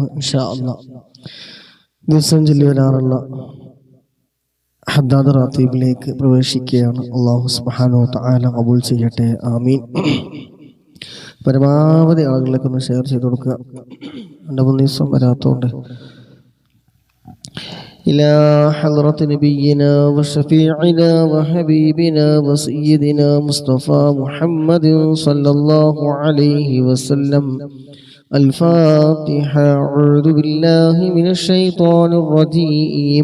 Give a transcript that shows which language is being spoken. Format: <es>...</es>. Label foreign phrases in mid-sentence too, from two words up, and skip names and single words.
<ar>إن شاء الله</ar> <ml>ദിവസം ചൊല്ലി വരാറുള്ള ഹദ്ദാദ് റാത്തീബിലേക്ക് പ്രവേശിക്കുകയാണ്.</ml> <ar>الله سبحانه وتعالى</ar> <ml>ഖബൂൽ ചെയ്യട്ടെ, ആമീൻ. പരമാവധി ആളുകളിലേക്ക് ഒന്ന് ഷെയർ ചെയ്ത് കൊടുക്കുക. 2-3 ദിവസം വരാത്തതുകൊണ്ട്.</ml> <ar>إلى حضرة نبينا وشفيعنا وحبيبنا وسيدنا مصطفى محمد صلى الله عليه وسلم. الفاتحة. أعوذ بالله من الشيطان الرجيم.</ar>